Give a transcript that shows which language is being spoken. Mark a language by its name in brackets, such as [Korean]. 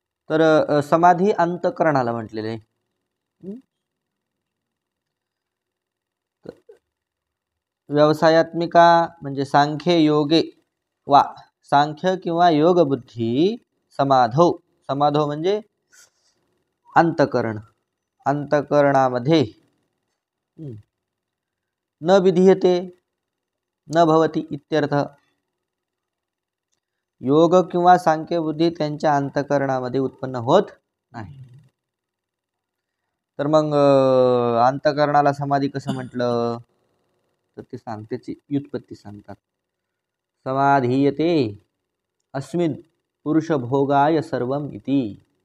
[Marathi] तर समाधी अंतकरणाला म्हटलेले आहे. व्यवसायात्मिका म्हणजे [Sanskrit] सांख्य योगे वा [Marathi] सांख्य किंवा योग बुद्धी समाधौ. समाधौ म्हणजे अंतकरण. अंतकरणामध्ये [Sanskrit] न विधीयते न भवति इत्यर्थ. [Marathi] योग किंवा सांख्य बुद्धी त्यांच्या अंतकरणामध्ये उत्पन्न होत नाही. तर मग अंतकरणाला समाधी कसं म्हटलं तर ते त्याची व्युत्पत्ती सांगतात. [Sanskrit] समाधीयते अस्मिन् पुरुष भोगाय सर्वम इति.